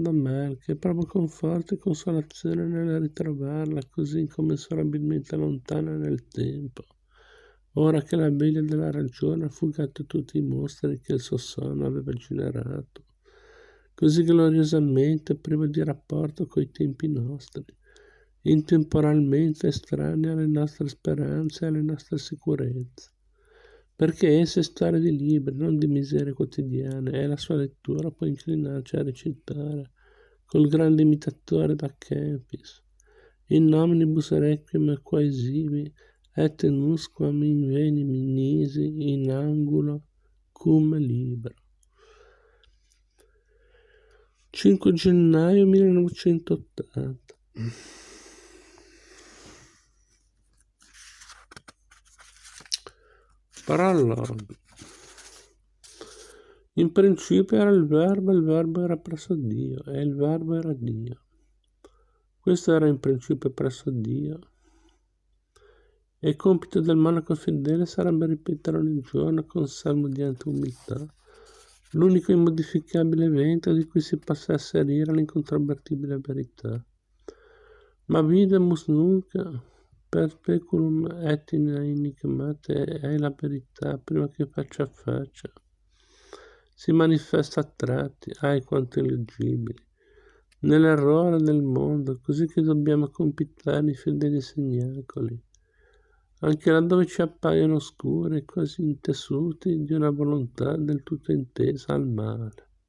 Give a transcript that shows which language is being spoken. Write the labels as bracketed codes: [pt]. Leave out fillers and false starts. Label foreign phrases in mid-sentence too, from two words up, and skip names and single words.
[it] da Mel, che provo conforto e consolazione nel ritrovarla così incommensurabilmente lontana nel tempo, ora che la veglia della ragione ha fugato tutti i mostri che il suo sonno aveva generato, così gloriosamente privo di rapporto coi tempi nostri, intemporalmente estranei alle nostre speranze e alle nostre sicurezze. Perché essa è storia di libri, non di miserie quotidiane, e la sua lettura può inclinarci a recitare col grande imitatore da Kempis, [la] in nominibus requiem quaesivi, et nusquam inveni nisi in angulo cum libro. [it] 5 gennaio 1980. Prologo. In principio era il verbo era presso Dio, e il verbo era Dio. Questo era in principio presso Dio. E il compito del monaco fedele sarebbe ripetere ogni giorno con salmo di umiltà l'unico immodificabile evento di cui si possa asserire l'incontrovertibile verità. Ma [la] videmus nunc per speculum et in enigmate [it] è la verità prima che faccia a faccia. Si manifesta a tratti, quanto illeggibili, nell'errore del mondo, così che dobbiamo compitare i fedeli segnacoli, anche laddove ci appaiono oscuri, quasi intessuti di una volontà del tutto intesa al male.